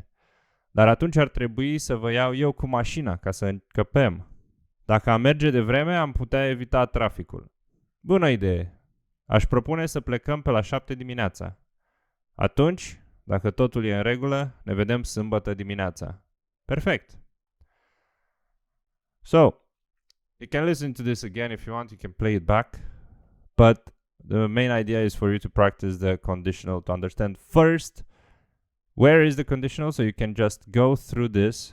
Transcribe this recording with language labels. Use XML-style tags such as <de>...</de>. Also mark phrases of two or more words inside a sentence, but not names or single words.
<ro>Dar atunci ar trebui să vă iau eu cu mașina ca să încăpem. Dacă am merge de vreme, am putea evita traficul. Bună idee! Aș propune să plecăm pe la 7 dimineața. Atunci, dacă totul e în regulă, ne vedem sâmbătă dimineața. Perfect!</ro> <en>So, you can listen to this again if you want. You can play it back. But the main idea is for you to practice the conditional, to understand first where is the conditional, so you can just go through this.</en>